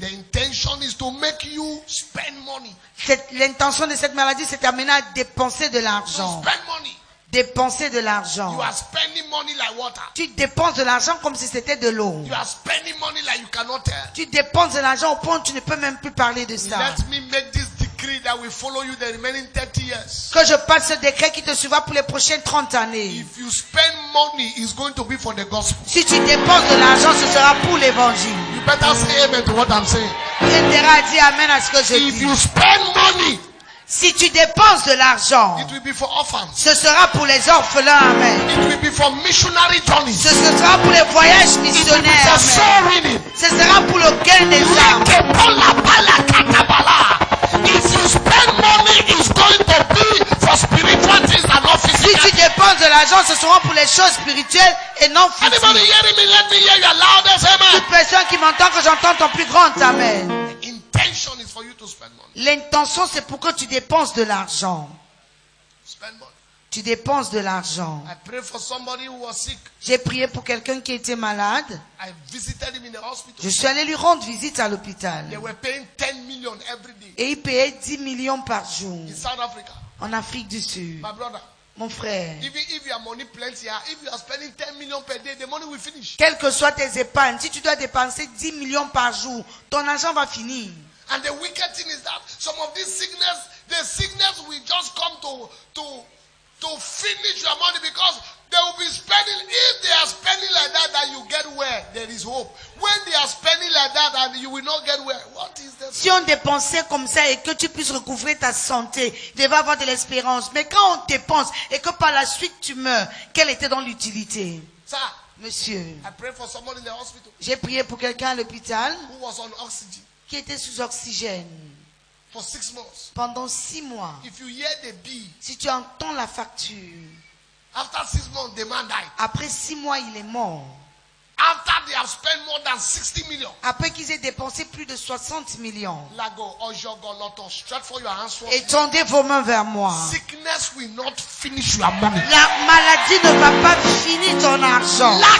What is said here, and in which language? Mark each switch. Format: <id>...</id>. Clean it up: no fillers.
<en>The intention is to make you spend money.</en> <fr>L'intention de cette maladie, c'est d'amener à dépenser de</fr> <en>So</en> <fr>l'argent.</fr> <en>spend money.</en> <fr>Dépenser de l'argent.</fr> <en>You are spending money like water.</en> <fr>Tu dépenses de l'argent comme si c'était de l'eau.</fr> <en>You are spending money like you cannot tell.</en> <fr>Tu dépenses de l'argent au point où tu ne peux même plus parler de ça.</fr> <en>Let me make this decree that will follow you the remaining 30 years.</en> <fr>Que je passe ce décret qui te suivra pour les prochaines 30 années.</fr> <en>If you spend money, it's going to be for the gospel.</en> <fr>Si tu dépenses de l'argent, ce sera pour l'évangile.</fr> <en>You better say amen to what I'm saying.</en> <fr>Tu intérêt à dire amen à ce que je</fr> <en>If</en> <fr>dis.</fr> <en>you spend money,</en> <fr>Si tu dépenses de l'argent,</fr> <en>it will be for orphans.</en> <fr>ce sera pour les orphelins, amen.</fr> <en>It will be for missionary journeys.</en> <fr>Ce sera pour les voyages</fr> <en>It will be</en> <fr>missionnaires,</fr> <en>for</en> <fr>amen.</fr> <en>soul winning.</en> <fr>Ce sera pour le gain des âmes.</fr> <en>If you spend money, it's going to be for spiritual things and not</en> <fr>Si</fr> <en>physical.</en> <fr>tu dépenses de l'argent, ce sera pour les choses spirituelles et non</fr> <en>Anybody</en> <fr>physiques.</fr> <en>hearing me? Let me hear your loudest amen.</en> <fr>Toute personne qui m'entend, que j'entends ton plus grand amen.</fr> <en>The intention is for you to spend money.</en> <fr>L'intention, c'est pour que tu dépenses de l'argent.</fr> <en>Spend money.</en> <fr>Tu dépenses de l'argent.</fr> <en>I pray for somebody who was sick.</en> <fr>J'ai prié pour quelqu'un qui était malade.</fr> <en>I visited him in the hospital.</en> <fr>Je suis allé lui rendre visite à l'hôpital.</fr> <en>They were paying 10 million every day</en> <fr>Et il payait 10 millions par jour</fr> <en>in South Africa.</en> <fr>en Afrique du Sud.</fr> <en>My brother,</en> <fr>Mon frère,</fr> <en>even if your money plenty, if you are spending 10 million per day, the money will finish.</en> <fr>quelles que soient tes épargnes, si tu dois dépenser 10 millions par jour, ton argent va finir.</fr> <en>And the wicked thing is that some of this sickness, the sickness will just come to finish your money because they will be spending. If they are spending like that you get well, there is hope. When they are spending like that and you will not get well, what is the</en> <fr>Si on dépensait comme ça et que tu puisses recouvrer ta santé, tu vas avoir de l'espérance. Mais quand on dépense et que par la suite tu meurs, quelle était donc l'utilité?</fr> <en>Sir,</en> <fr>Monsieur,</fr> <en>I pray for someone in the hospital</en> <fr>j'ai prié pour quelqu'un à l'hôpital</fr> <en>who was on oxygen</en> <fr>qui était sous oxygène</fr> <en>for 6 months.</en> <fr>pendant 6 mois.</fr> <en>If you hear the bill,</en> <fr>Si tu entends la facture,</fr> <en>after 6 months, the man died.</en> <fr>après 6 mois, il est mort.</fr> <en>After they have spent more than 60 million.</en> <fr>Après qu'ils aient dépensé plus de 60 millions.</fr> <en>Lago, Ojogo, Lotto, stretch for your hands.</en> <fr>Étendez vos mains vers moi.</fr> <en>Sickness will not finish your money.</en> <fr>La maladie ne va pas finir ton argent.</fr>